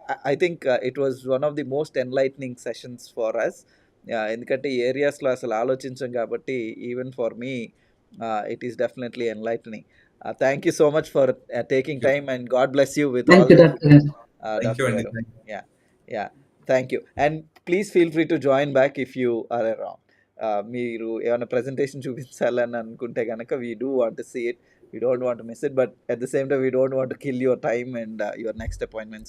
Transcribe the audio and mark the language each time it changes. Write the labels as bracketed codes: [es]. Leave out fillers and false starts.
[en] I think it was one of the most enlightening sessions for us. [te] ఎందుకంటే ఈ ఏరియాస్లో అసలు ఆలోచించాం కాబట్టి [en] Even for me it is definitely enlightening. Thank you so much for taking time and God bless you with all doctor గారు. Yeah thank you. And please feel free to join back if you are around. [te] మీరు ఏమైనా presentation చూపించాలని అనుకుంటే కనుక [en] We do want to see it. We don't want to miss it, but at the same time we don't want to kill your time and your next appointment.